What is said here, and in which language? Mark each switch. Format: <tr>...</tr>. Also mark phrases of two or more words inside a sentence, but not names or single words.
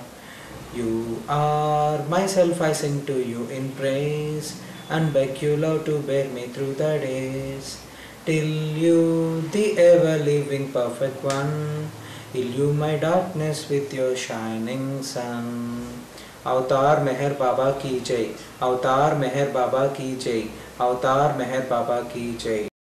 <en>You are myself, I sing to you in praise, and beg you love to bear me through the days, till you, the ever-living perfect one, illumine my darkness with your shining sun.</en> <hi>अवतार मेहर बाबा की जय, अवतार मेहर बाबा की जय, अवतार मेहर बाबा की जय.</hi>